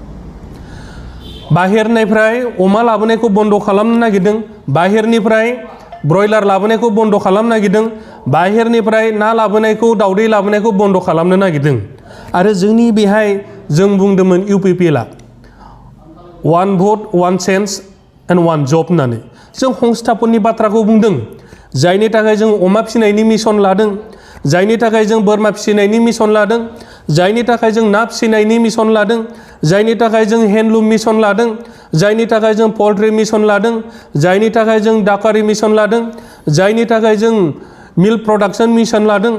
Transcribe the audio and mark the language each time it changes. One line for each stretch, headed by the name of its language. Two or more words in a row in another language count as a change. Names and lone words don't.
Bodo: बाहेरनिफ्राय अमा लाबोनायखौ बन्द खालामनो नागिरदों, बाहेरनिफ्राय ब्रयलार लाबोनायखौ बन्द खालामनो नागिरदों, बाहेरनिफ्राय ना लाबोनायखौ दावदै लाबोनायखौ बन्द खालामनो नागिरदों। आरो जोंनि बेहाय जों बुंदोंमोन UPPLआ
English: 1 vote 1 chance and 1 job
Bodo: होननानै जों संस्थापननि बाथ्राखौ बुंदों। जायनि थाखाय जों अमा फिसिनायनि मिशन लादों, जायनि थाखाय जों बोरमा फिसिनायनि मिशन लादों, जायनि थाखाय जों ना फिसिनायनि मिशन लादों, जायनि थाखाय जों हेन्डलुम मिशन लादों, जायनि थाखाय जों पल्ट्री मिशन लादों, जायनि थाखाय जों डाकारि मिशन लादों, जायनि थाखाय जों
English: milk production
Bodo: मिशन लादों।